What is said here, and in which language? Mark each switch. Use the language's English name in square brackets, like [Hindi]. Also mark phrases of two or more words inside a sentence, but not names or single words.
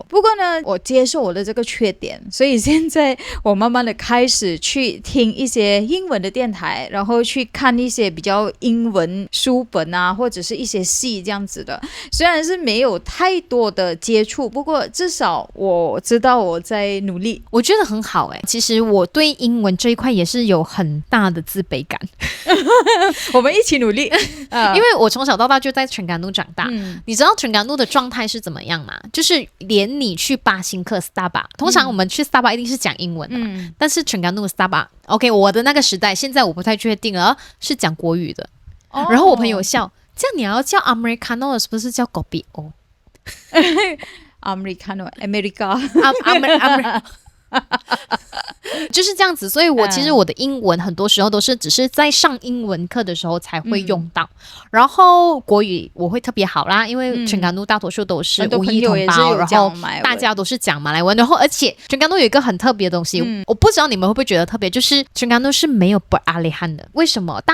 [Chinese] 不過呢，我接受我的這個缺點，所以現在我慢慢的開始去聽一些英文的電台，然後去看一些比較英文書本啊，或者是一些戲這樣子的。雖然是沒有太多的接觸，不過至少我知道我在努力，我覺得很好其實我對英文這一塊也是有很大的自卑感我們一起努力因為我從小到大就在 Terengganu 長大，你知道 Terengganu 的狀態是怎麼樣嗎？就是連你去巴星克 Starbucks， 通常我們去 Starbucks 一定是講英文的嘛，但是 Terengganu Starbucks OK， 我的那個時代，現在我不太確定了，是講國語的。然後我朋友笑，這樣你要叫 Americano 是不是叫 Kopi O Americano America 就是這樣子，所以其實我的英文很多時候都是只是在上英文課的時候才會用到，然後國語我會特別好啦，因為 Terengganu 大多數都是五裔同胞，然後大家都是講馬來文，然後而且 Terengganu 有一個很特別的東西，我不知道你們會不會覺得特別，就是 Terengganu 是沒有 peralihan 的。為什麼？